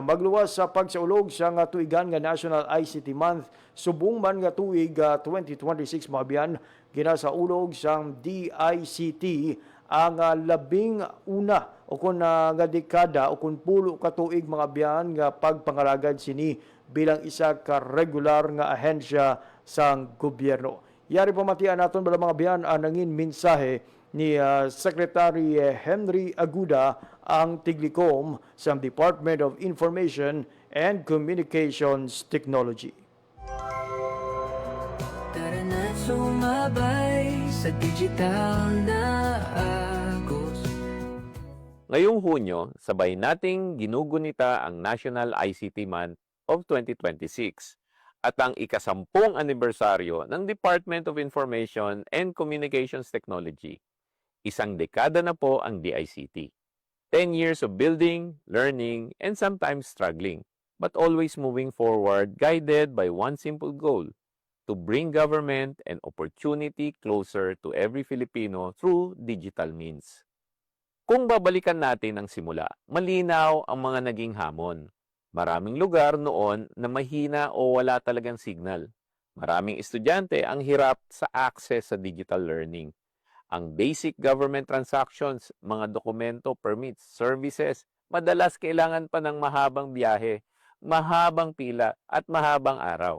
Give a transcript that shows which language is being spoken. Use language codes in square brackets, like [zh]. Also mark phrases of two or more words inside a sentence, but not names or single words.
[hil] Magluwas sa pagsaulog sa tuigan nga National ICT Month, subong man nga tuig 2026 mga biyan, ginasaulog sang DICT ang labing una o kung nga dekada o kung pulo ka tuig mga biyan nga pagpangalagad sini bilang isa ka regular nga ahensya sang gobyerno. Yari pamatian naton bala mga biyan ang nangin mensahe ni Secretary Henry Aguda ang tiglikom sa Department of Information and Communications Technology. [tl] Tara na sumabay sa digital na agos. Ngayong Hunyo, sabay nating ginugunita ang National ICT Month of 2026 at ang ika-10 anibersaryo ng Department of Information and Communications Technology. Isang dekada na po ang DICT. [en] 10 years of building, learning, and sometimes struggling, but always moving forward guided by one simple goal, to bring government and opportunity closer to every Filipino through digital means. [tl] Kung babalikan natin ang simula, malinaw ang mga naging hamon. Maraming lugar noon na mahina o wala talagang signal. Maraming estudyante ang hirap sa access sa [en] digital learning. [tl] Ang [en] basic government transactions, [tl] mga dokumento, permits, services, madalas kailangan pa ng mahabang biyahe, mahabang pila at mahabang araw.